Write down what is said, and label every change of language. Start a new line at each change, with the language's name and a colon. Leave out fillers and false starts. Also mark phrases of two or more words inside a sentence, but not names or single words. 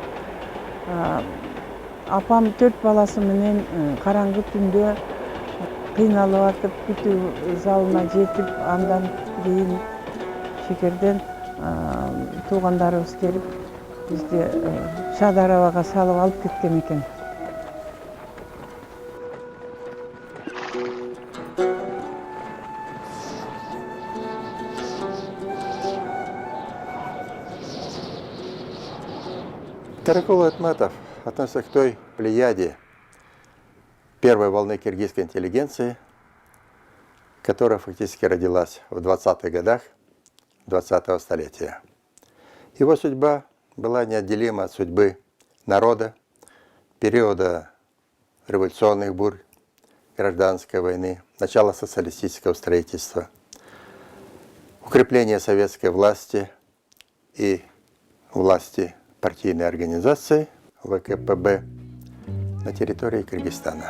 Kyrgyz: Апам 4 баласы менен караңгы түндө кыйналып атып, күтүү залына жетип, андан кийин шекерден туугандарыбыз келип, бизди Шадар абага салып алып кеткен экен.
Russian: Таракул Айтматов относится к той плеяде первой волны киргизской интеллигенции, которая фактически родилась в 20-х годах 20-го столетия. Его судьба была неотделима от судьбы народа периода революционных бурь, гражданской войны, начала социалистического строительства, укрепления советской власти и власти партийной организации ВКПБ на территории Кыргызстана.